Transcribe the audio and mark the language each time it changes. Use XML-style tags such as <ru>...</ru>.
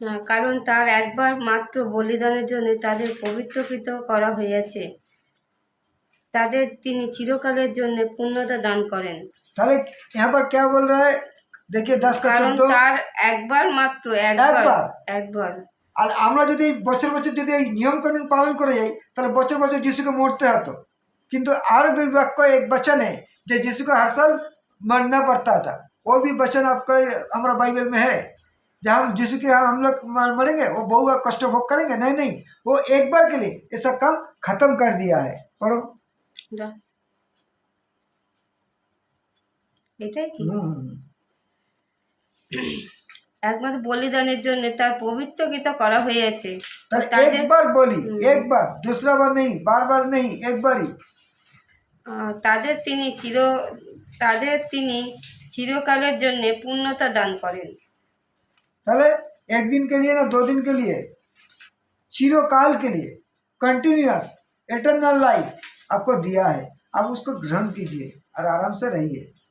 <bn>কারণ তার একবার মাত্র বলিদানের জন্য তাদের পবিত্রকৃত করা হইয়াছে, তাদের তিনি চিরকালের জন্য পূর্ণতা দান করেন।</bn> <hi>তাহলে यहाँ पर क्या बोल रहा है, देखिए 10:14।</hi> <bn>তার একবার মাত্র একবার। আর আমরা যদি বছর বছর যদি এই নিয়ম কানুন পালন করে যাই, তাহলে বছর বছর যিশুকে মরতে হতো। কিন্তু আর</bn> <hi>भी वाक्य एक वचन है जो यीशु को हर साल मरना पड़ता था। वो भी वचन आपका हमारा बाइबल में है, जहाँ हम यीशु के हम लोग मरेंगे, वो बहु बार कष्ट भोग करेंगे। नहीं, वो एक बार के लिए ऐसा काम खत्म कर दिया है। पढ़ो।</hi> <bn>এটাই কি একমাত্র বলিদানের জন্য তার পবিত্রকৃত করা হয়েছে।</bn> <hi>एक बार बोली, एक बार, दूसरा बार नहीं, बार नहीं, एक बार ही।</hi> <bn>তাদের তিনি চিরকালের জন্য পূর্ণতা দান করেন।</bn> <hi>তাহলে एक दिन के लिए ना, 2 दिन के लिए, चिरकाल के लिए, कंटिन्यूअस एटर्नल लाइफ आपको दिया है। आप उसको ग्रहण कीजिए और आराम से रहिए।</hi>